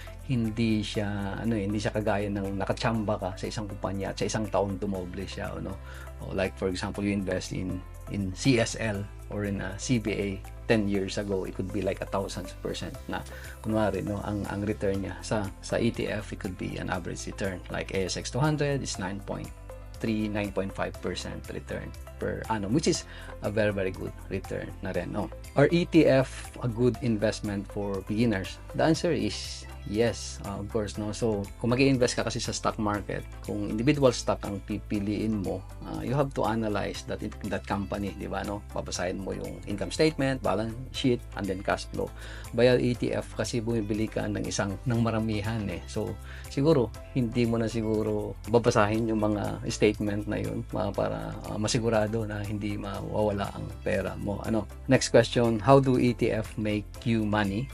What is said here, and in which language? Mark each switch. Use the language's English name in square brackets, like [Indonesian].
[Filipino] Hindi siya kagaya ng nakachamba ka sa isang kumpanya at sa isang taon tumoble siya, [English] Like for example, you invest in CSL or in CBA 10 years ago, it could be like 1,000% na kunwari, ang return niya sa ETF, it could be an average return like ASX 200 is 9.5% return per annum, which is a very, very good return na rin, Are ETF a good investment for beginners? The answer is yes, of course, So [Filipino] kung mag-i-invest ka kasi sa stock market, kung individual stock ang pipiliin mo, [English] you have to analyze that company, di ba, Babasahin mo yung income statement, balance sheet, and then cash flow. [Filipino] Via ETF kasi bumibili ka ng maramihan, So siguro hindi mo na siguro babasahin yung mga statement na yun para masigurado na hindi mawawala ang pera mo. [English] Next question, how do ETF make you money?